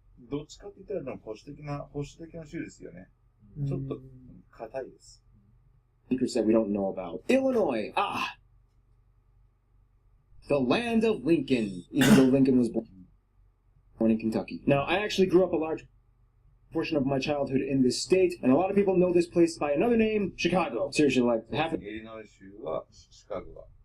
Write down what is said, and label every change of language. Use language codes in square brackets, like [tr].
[ja] どっちかって言ったら保守的な州ですよね。ちょっと硬いです。 [en] Secrets that we don't know about. Illinois. The land of Lincoln, even though Lincoln was born in Kentucky. Now, I actually grew up a large portion of my childhood in this state, and a lot of people know this place by another name, Chicago. Seriously, like half of [ja] イリノイ州はシカゴが。